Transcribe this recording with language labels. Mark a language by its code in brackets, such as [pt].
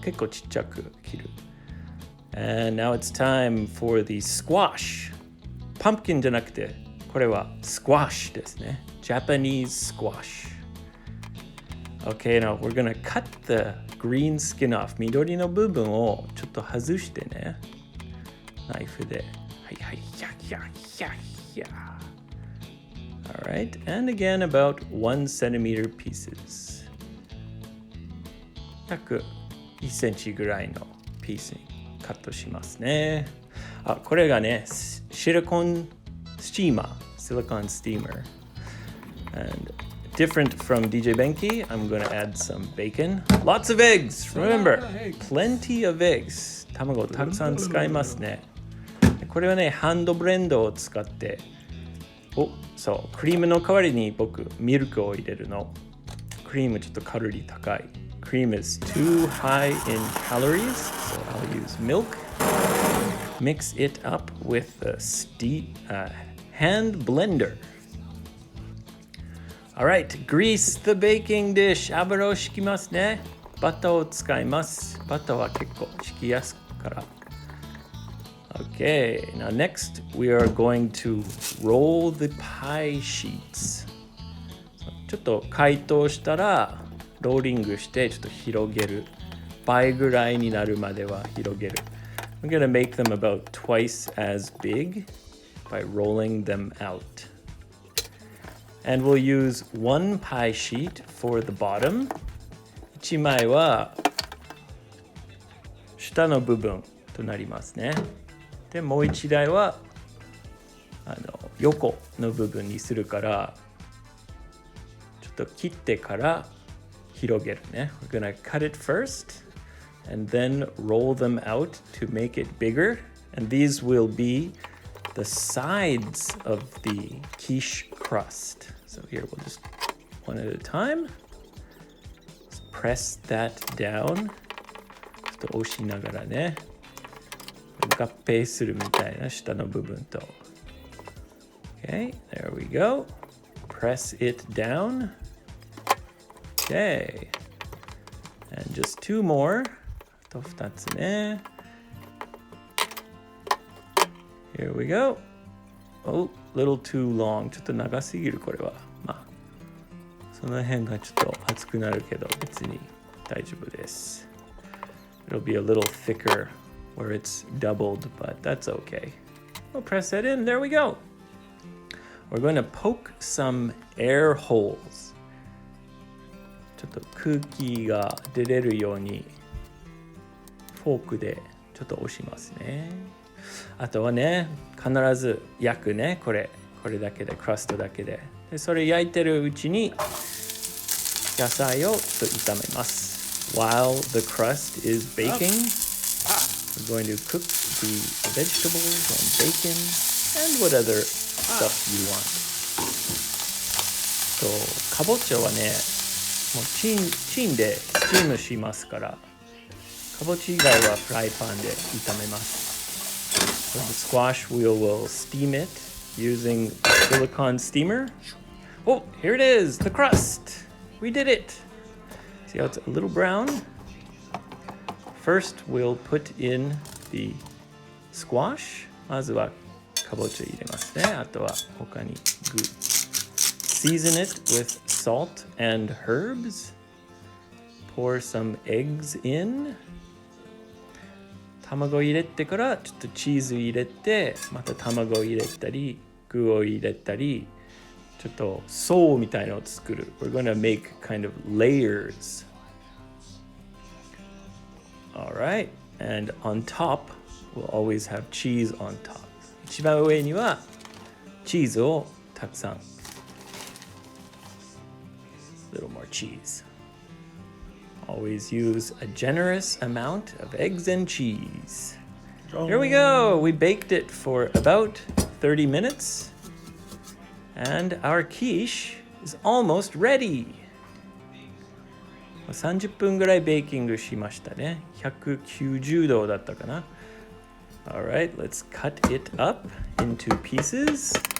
[ja] 結構ちっちゃく切る。 [en] And now it's time for the squash. [ja] Pumpkin じゃなくて、これは squash ですね。 [en] Japanese squash. Okay, now we're gonna cut the green skin off. [ja] 緑の部分をちょっと外してね。ナイフで。はいはい、ひゃひゃひゃひゃ。 [en] Alright, and again about 1 centimeter pieces. [ja] 約1センチぐらいのピースにカットしますね。これがね、シリコンスチーマー。 [en] silicone steamer. And different from DJ Benki, I'm going to add some bacon. Lots of eggs! Remember, plenty of eggs. [ja] 卵をたくさん使いますね。これはね、ハンドブレンドを使って、そう、クリームの代わりに僕、ミルクを入れるの。クリームちょっとカロリー高い。 [en] Cream is too high in calories, so I'll use milk. Mix it up with a hand blender. Alright, grease the baking dish. [ja] 油を敷きますね。バターを使います。バターは結構敷きやすいから。 [en] Okay, now next we are going to roll the pie sheets. [ja] ちょっと解凍したらローリングしてちょっと広げる。倍ぐらいになるまでは広げる。 [en] I'm going to make them about twice as big by rolling them out. And we'll use one pie sheet for the bottom. [ja] 1枚は下の部分となりますね。で、もう1台は横の部分にするから、ちょっと切ってから広げるね。 [en] We're gonna cut it first and then roll them out to make it bigger. And these will be the sides of the quiche crust. So here we'll just one at a time. Just press that down. [ja] ちょっと押しながらね。合併するみたいな下の部分と。 [en] Okay, there we go. Press it down. Okay. And just two more. [ja] あと2つね。 [en] Here we go. Oh, little too long. [ja] ちょっと長すぎるこれは。まあ、その辺がちょっと熱くなるけど別に大丈夫です。 [en] It'll be a little thicker where it's doubled, but that's okay. We'll press that in. There we go. We're going to poke some air holes. [ja] ちょっと空気が出れるようにフォークでちょっと押しますね。あとはね、必ず焼くね、これだけで、クラストだけで。で、それ焼いてるうちに野菜をちょっと炒めます。 [en] While the crust is baking, we're going to cook the vegetables and bacon and what other stuff you want. [ja] かぼちゃはね、もうチンでスチームしますから、かぼちゃ以外はフライパンで炒めます。 [en] So the squash will steam it using a silicone steamer. Oh, here it is, the crust. We did it. See how it's a little brown? First, we'll put in the squash. [ja] まずはかぼちゃ入れますね。あとは他に具。 [en] Season it with salt and herbs. Pour some eggs in. [ja] 卵入れてからちょっとチーズ入れて、また卵入れたり、具を入れたり、ちょっと層みたいのを作る。 [en] We're going to make kind of layers. Alright, and on top, we'll always have cheese on top. [ja] 一番上にはチーズをたくさん。 [en] A little more cheese. Always use a generous amount of eggs and cheese. Here we go. We baked it for about 30 minutes. And our quiche is almost ready. [ja] 30分ぐらいベーキングしましたね。 190度だったかな。 [en] Alright, let's cut it up into pieces.